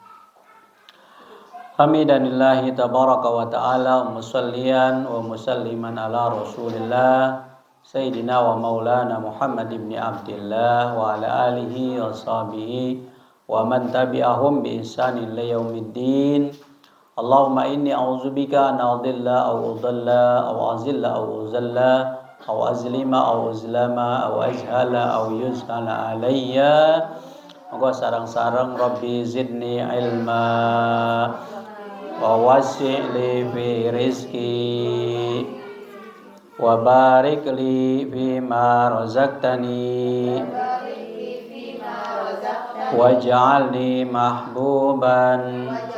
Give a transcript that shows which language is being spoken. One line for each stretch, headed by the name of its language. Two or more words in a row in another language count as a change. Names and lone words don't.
Arabic: حامدا لله تبارك وتعالى مصليا ومسلما على رسول الله سيدنا ومولانا محمد بن عبد الله وعلى آله وصحبه ومن تبعهم بإحسان إلى يوم الدين اللهم إني أعوذ بك أن أضل أو أضل أو أزل أو أزل أو أزلم أو أزلم أو أجهل أو يجهل علي.
Javanese: Moga sareng-sareng
Arabic: رب زدني علما ووسع لي في رزقي وبارك لي فيما رزقتني واجعلني محبوبا